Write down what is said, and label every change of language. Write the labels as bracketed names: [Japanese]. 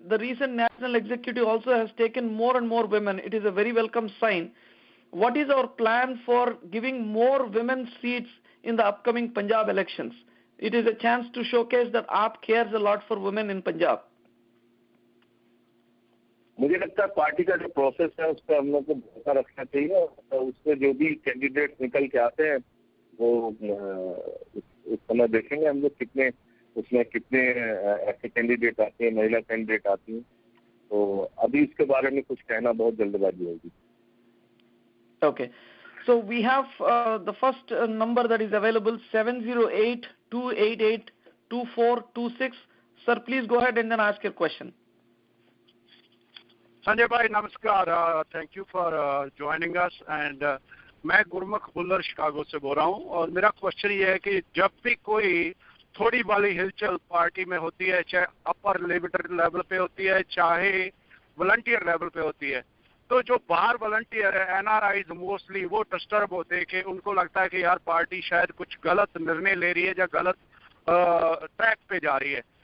[English] The recent National Executive also has taken more and more women. It is a very welcome sign. What is our plan for giving more women seats in the upcoming Punjab elections? It is a chance to showcase that AAP cares a lot for women in Punjab. [Hindi] मुझे लगता है party का जो process है उस पर हम लोग को भरोसा रखना चाहिए। उसमें जो भी कैंडिडेट निकल के आते हैं वो उस समय देखेंगे हम लोग कितने ऐसे कैंडिडेट आते हैं, महिला कैंडिडेट आती हैं। तो अभी इसके बारे में कुछ कहना बहुत जल्दबाजी होगी। [English] Okay, so we have the first number that is available, 708-288-2426. Sir, please go ahead and then ask your question. [Hindi] Sanjay भाई नमस्कार, [English] thank you for joining us and [Hindi] मैं गुरमुख बुल्लर शिकागो से बोल रहा हूँ। और मेरा क्वेश्चन ये है कि जब भी कोई थोड़ी वाली हिलचल पार्टी में होती है, चाहे अपर लीडर लेवल पे होती है चाहे वॉलंटियर लेवल पे होती है, तो जो बाहर वॉलंटियर है एनआरआईज मोस्टली वो डिस्टर्ब होते हैं कि उनको लगता है कि यार पार्टी शायद कुछ गलत निर्णय ले रही है या गलत ट्रैक पे जा रही है।